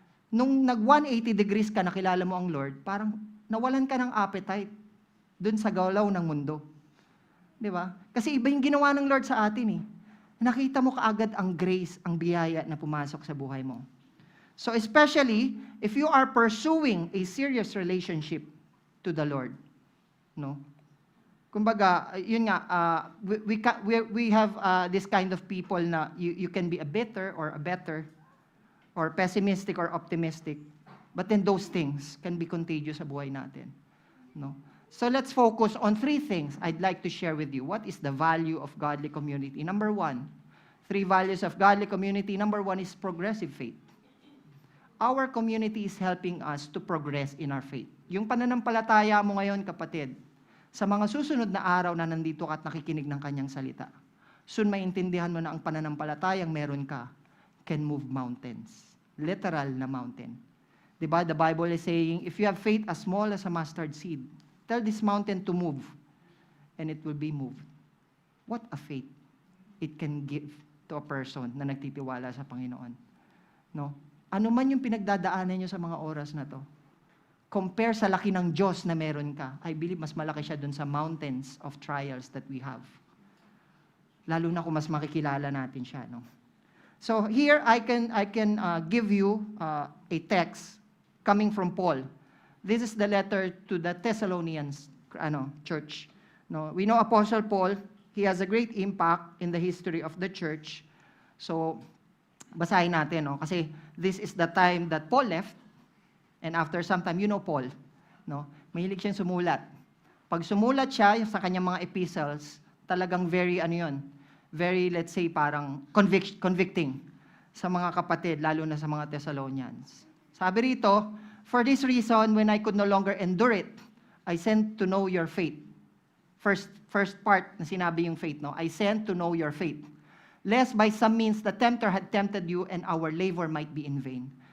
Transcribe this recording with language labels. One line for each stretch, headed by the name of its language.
Filipino: Nung nag-180 degrees ka, nakilala mo ang Lord, parang nawalan ka ng appetite dun sa galaw ng mundo. Di ba? Kasi iba yung ginawa ng Lord sa atin eh. Nakita mo kaagad ang grace, ang biyaya na pumasok sa buhay mo.
English: So especially, if you are pursuing a serious relationship to the Lord, no?
Filipino: Kumbaga, yun nga,
English: we have this kind of people na you can be a bitter or a better, or pessimistic or optimistic, but then those things can be contagious
Filipino: sa buhay natin, no?
English: So let's focus on 3 things I'd like to share with you. What is the value of godly community? Number 1, 3 values of godly community. Number 1 is progressive faith. Our community is helping us to progress in our faith.
Filipino: Yung pananampalataya mo ngayon, kapatid, sa mga susunod na araw na nandito ka at nakikinig ng kanyang salita, soon maintindihan mo na ang pananampalatayang meron ka
English: can move mountains.
Filipino: Literal na mountain. Diba?
English: The Bible is saying, if you have faith as small as a mustard seed, tell this mountain to move, and it will be moved. What a faith it can give to a person
Filipino: na nagtitiwala sa Panginoon.
English: No?
Filipino: Ano man yung pinagdadaanan nyo sa mga oras na to, compare sa laki ng Diyos na meron ka,
English: I believe
Filipino: mas malaki siya dun sa
English: mountains of trials that we have.
Filipino: Lalo na kung mas makikilala natin siya. No?
English: So here, I can give you a text coming from Paul. This is the letter to the Thessalonians church. No, we know Apostle Paul, he has a great impact in the history of the church. So,
Filipino: basahin natin, no? Kasi
English: this is the time that Paul left, and after some time, you know Paul, no?
Filipino: Mahilig siyang sumulat. Pag sumulat siya sa kanyang mga epistles, talagang very, very, let's say, parang convicting sa mga kapatid, lalo na sa mga Thessalonians. Sabi rito,
English: for this reason, when I could no longer endure it, I sent to know your faith. First part
Filipino: na sinabi yung
English: faith, no? I sent to know your faith. Lest by some means the tempter had tempted you and our labor might be in vain.